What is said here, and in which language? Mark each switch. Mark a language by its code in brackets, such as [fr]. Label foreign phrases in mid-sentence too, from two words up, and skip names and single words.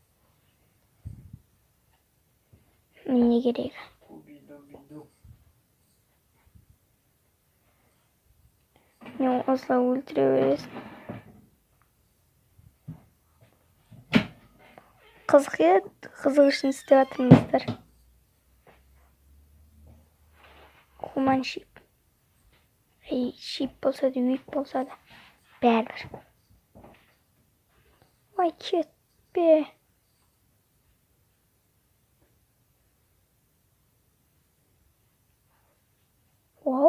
[kk] Не керек? Не осылай өлтіре бересің. Қызық еді, қызық үшін істеп жатырмыздар. [en] Human sheep. [kk] Sheep болса да, weak болса да, бәрібір. Ой, кетпе. Вау.